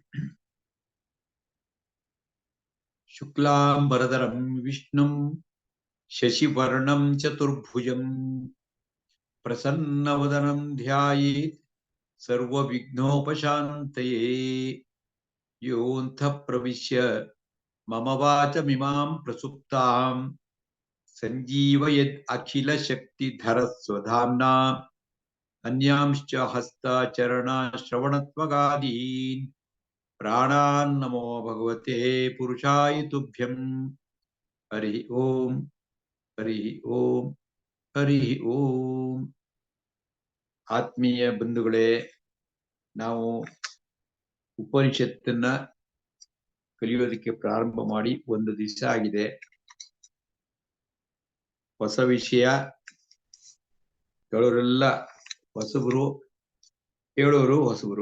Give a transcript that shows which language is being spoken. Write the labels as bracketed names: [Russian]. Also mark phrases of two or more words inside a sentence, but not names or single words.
[Sanskrit] शुक्लांबरधरं विष्णुं शशिवर्णं चतुर्भुजं प्रसन्नवदनं ध्यायेत् सर्वविघ्नोपशान्तये योऽन्तः प्रविश्य मम वाचमिमां प्रसुप्तां सञ्जीवयद् अखिलशक्तिधरस्वधाम्ना अन्यांश्च हस्ताचरणश्रवणत्वगादीन् प्राणान्नमो भगवते पुरुषाय तुभ्यं हरि ओम हरि ओम हरि ओम [Kannada] ಆತ್ಮೀಯ ಬಂಧುಗಳೇ, ನಾವು ಉಪನಿಷತ್ತನ್ನ ಕಲಿಯೋದಕ್ಕೆ ಪ್ರಾರಂಭ ಮಾಡಿ ಒಂದು ದಿವಸ ಆಗಿದೆ. ಹೊಸ ವಿಷಯ, ಹೇಳೋರೆಲ್ಲ ಹೊಸಬರು, ಹೇಳೋರು ಹೊಸಬರು.